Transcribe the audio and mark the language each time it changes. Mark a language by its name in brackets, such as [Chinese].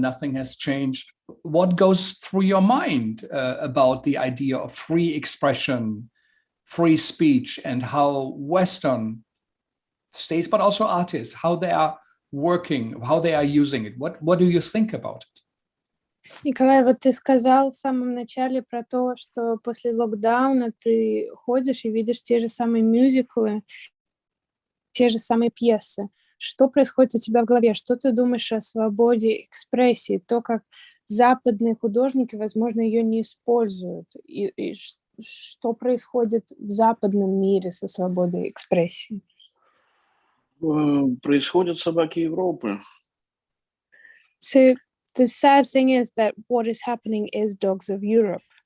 [English] Nothing has changed. What goes through your mind about the idea of free expression, free speech and how Western states, but also artists, how they are working, how they are using it. What do you think about it? [Russian] Николай, вот ты сказал в самом начале про то, что после локдауна ты ходишь и видишь те же самые мюзиклы, те же самые пьесы. Что происходит у тебя в голове? Что ты думаешь о свободе экспрессии? То, как западные художники, возможно, ее не используют. И что происходит в западном мире со свободой экспрессии? Происходят собаки Европы. [English] So the sad thing is that what is happening is dogs of Europe.